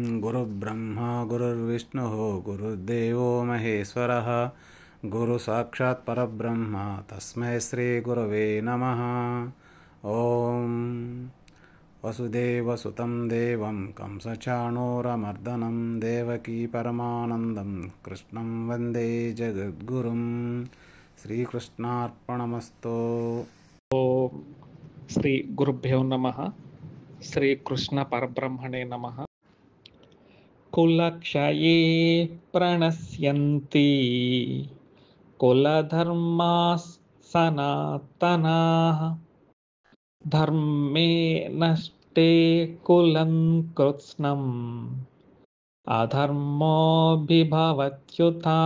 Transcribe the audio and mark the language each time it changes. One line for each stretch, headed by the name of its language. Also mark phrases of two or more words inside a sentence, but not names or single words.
Sanskrit: गुरुर्ब्रह्मा गुरुर्विष्णुः गुरुर्देवो महेश्वरः गुरुसाक्षात् परब्रह्म तस्मै श्रीगुरवे नमः। ॐ वसुदेवसुतं देवं कंसचाणूरमर्दनं देवकी परमानन्दं कृष्णं वन्दे जगद्गुरुं। श्रीकृष्णार्पणमस्तु। ఓం శ్రీ గురుభ్యో నమః. శ్రీకృష్ణ పరబ్రహ్మణే నమః. కులక్షయే ప్రణశ్యంతి కులధర్మాః సనాతనాః ధర్మే నష్టే కులం కృత్స్నం అధర్మోభిభవత్యుత.